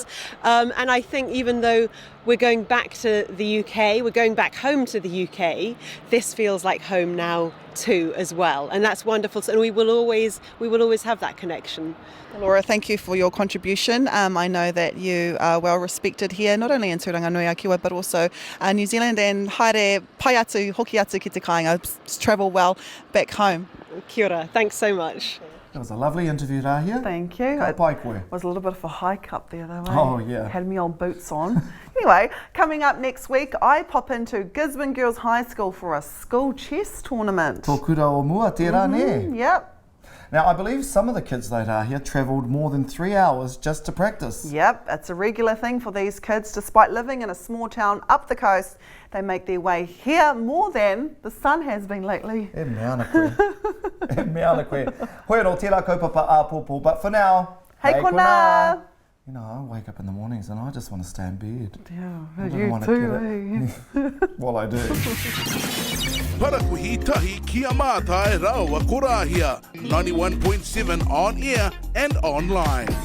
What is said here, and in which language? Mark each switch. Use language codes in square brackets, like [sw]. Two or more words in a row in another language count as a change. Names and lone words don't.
[en] And I think even though we're going back to the UK, we're going back home to the UK, this feels like home now too as well. And that's wonderful. And we will always have that connection. Laura, thank you for your contribution. I know that you are well respected here, not only in Turanga Nui a Kiwa, but also New Zealand, and [mi] haere pai atu, hoki atu ki te kāinga, [en] travel well back home. [mi] Kia ora, [en] thanks so much. It was a lovely interview, Rahia. Thank you. [mi] Ka pai koe. [en] It was a little bit of a hike up there though. Oh, yeah. Had me old boots on. Anyway, coming up next week, I pop into Gisborne Girls High School for a school chess tournament. [mi] Tō kura o mua, tērā ne. [en] Yep. Now, I believe some of the kids that are here travelled more than 3 hours just to practice. Yep, it's a regular thing for these kids. Despite living in a small town up the coast, they make their way here more than the sun has been lately. [mi] E mea ana koe. E mea ana koe. Hoi ro, tērā kaupapa āpopo. [en] But for now, Hey kona! You know, I wake up in the mornings and I just want to stay in bed. Yeah, I don't you wanna too, get it. Well, I do. [mi] Parakuihi tahi kia Matai raua ko Rahia, 91.7 [en] on air and online.